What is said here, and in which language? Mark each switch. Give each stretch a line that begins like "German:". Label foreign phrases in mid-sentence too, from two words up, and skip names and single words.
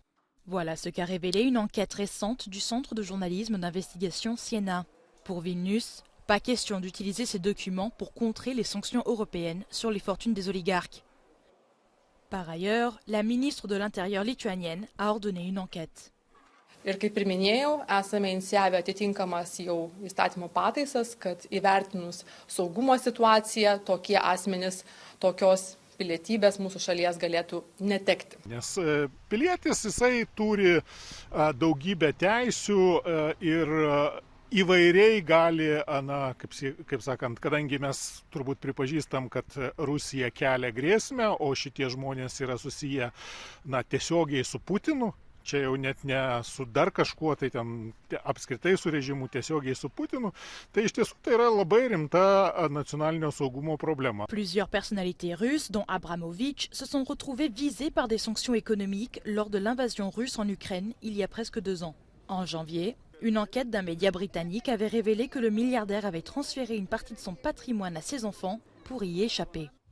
French: Voilà ce qu'a révélé une enquête récente du Centre de journalisme d'investigation Siena. Pour Vilnius, pas question d'utiliser ces documents pour contrer les sanctions européennes sur les fortunes des oligarques. Par ailleurs, la ministre de l'Intérieur lituanienne a ordonné une enquête.
Lithuanian: Ir kaip ir minėjau, esame inicijavę atitinkamas jau įstatymo pataisas, kad įvertinus saugumo situaciją, tokie asmenys tokios pilietybės mūsų šalies galėtų netekti. Nes pilietis jisai turi daugybę teisių ir įvairiai gali, kaip sakant, kadangi mes turbūt pripažįstam, kad Rusija kelia grėsmę, o šitie žmonės yra susiję tiesiogiai su Putinu, čia jau net ne su dar kažkuo, tai ten apskritai su režimu tiesiogiai su Putinu, tai iš tiesų tai yra labai rimta nacionalinio saugumo problema.
French: Plusieurs personnalités russes, dont Abramovich, se sont retrouvées visées par des sanctions économiques lors de l'invasion russe en Ukraine il y a presque 2 ans. En janvier, une enquête d'un média britannique avait révélé que le milliardaire avait transféré une partie de son patrimoine à ses enfants pour y échapper.